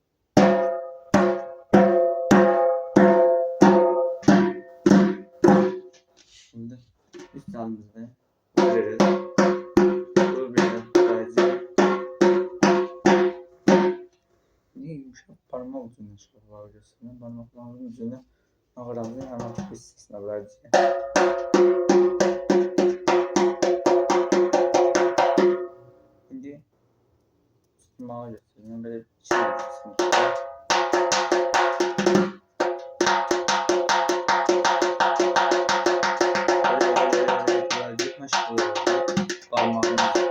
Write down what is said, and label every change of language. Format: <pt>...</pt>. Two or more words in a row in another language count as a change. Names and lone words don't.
<tr>Şimdi üst yanımızı vururuz.</tr> <az>Bu belə vuracağıq. Yumuşaq parmaq ucundan şapalağı göstərin. Parmaqlarımızın ucunu nağaramızın hemen bu hissəsinə vuracağıq.</az> <tr>Şimdi tutmağı göstereyim. Böyle bir şey yapıyorsun. Böyle maşallah parmağımız.</tr>